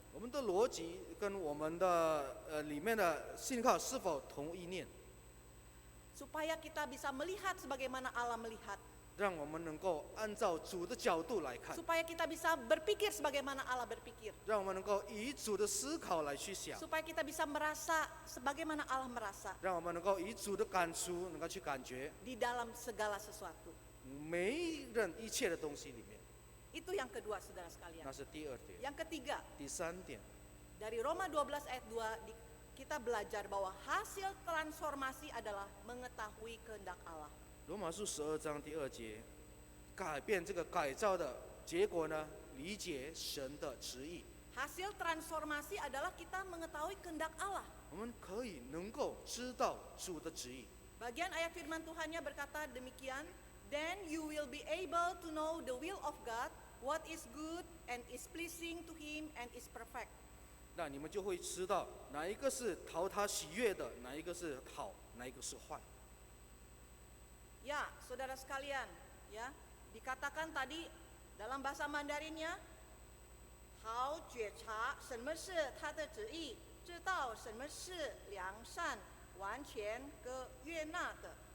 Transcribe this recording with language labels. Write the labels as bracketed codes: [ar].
[zh] 我们的逻辑跟我们的里面的信靠是否同意念， [id] Supaya kita bisa melihat sebagaimana Allah melihat, [zh] 让我们能够按照主的角度来看， [id] supaya kita bisa berpikir sebagaimana Allah berpikir, [zh] 让我们能够以主的思考来去想， [id] supaya kita bisa merasa sebagaimana Allah merasa [zh] 让我们能够以主的感触能够去感觉 [id] di dalam segala sesuatu. [zh] 每人一切的东西里面。 [id] Itu yang kedua, saudara sekalian. [zh] 那是第二点， [id] Yang ketiga, [zh] 第三点， [id] dari Roma 12 ayat 2 kita belajar bahwa hasil transformasi adalah mengetahui kehendak Allah. [zh] 罗马书12章第2节，改变这个改造的结果呢，理解神的旨意。 [id] Hasil transformasi adalah kita mengetahui kehendak Allah. [zh] 我们可以能够知道主的旨意。 [id] Bagian ayat firman Tuhannya berkata demikian, [en] then you will be able to know the will of God, what is good and is pleasing to Him and is perfect. [zh] 那你们就会知道哪一个是讨他喜悦的，哪一个是好，哪一个是坏。 [id] Ya, saudara sekalian, ya, dikatakan tadi dalam bahasa Mandarinnya, [zh] 好觉察什么是他的旨意，知道什么是良善、完全和悦纳的。